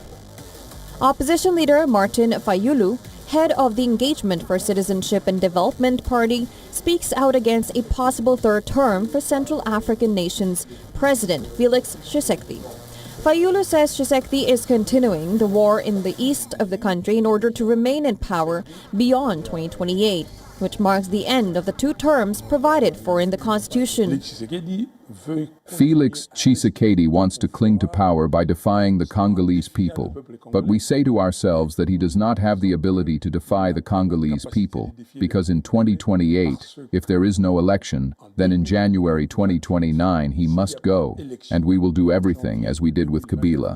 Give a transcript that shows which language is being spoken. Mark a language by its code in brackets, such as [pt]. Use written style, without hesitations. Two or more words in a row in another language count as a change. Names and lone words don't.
[en] Opposition leader Martin Fayulu, head of the Engagement for Citizenship and Development Party, speaks out against a possible third term for Central African nation's President Felix Tshisekedi. Fayulu says Tshisekedi is continuing the war in the east of the country in order to remain in power beyond 2028, which marks the end of the 2 terms provided for in the constitution. Felix Tshisekedi wants to cling to power by defying the Congolese people, but we say to ourselves that he does not have the ability to defy the Congolese people, because in 2028, if there is no election, then in January 2029 he must go, and we will do everything as we did with Kabila.